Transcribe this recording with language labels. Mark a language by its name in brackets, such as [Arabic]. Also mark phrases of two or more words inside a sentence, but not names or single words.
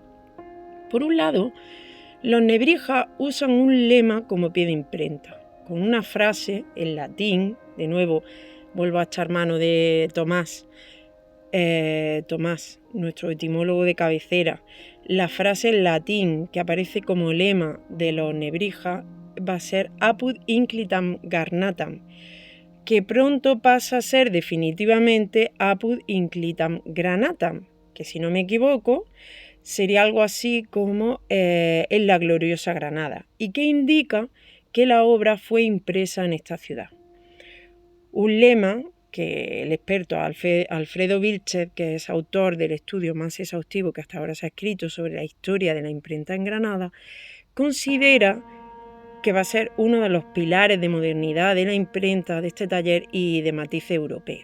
[Spanish] Por un lado, los Nebrija usan un lema como pie de imprenta, con una frase en latín, de nuevo vuelvo a echar mano de Tomás, nuestro etimólogo de cabecera. La frase en latín que aparece como lema de los Nebrija va a ser [Latin] apud inclitam garnatam, [Spanish] que pronto pasa a ser definitivamente [Latin] apud inclitam granatam, [Spanish] que si no me equivoco sería algo así como en la gloriosa Granada, y que indica que la obra fue impresa en esta ciudad. Un lema que el experto Alfredo Vilchez, que es autor del estudio más exhaustivo que hasta ahora se ha escrito sobre la historia de la imprenta en Granada, considera que va a ser uno de los pilares de modernidad de la imprenta de este taller y de matiz europeo.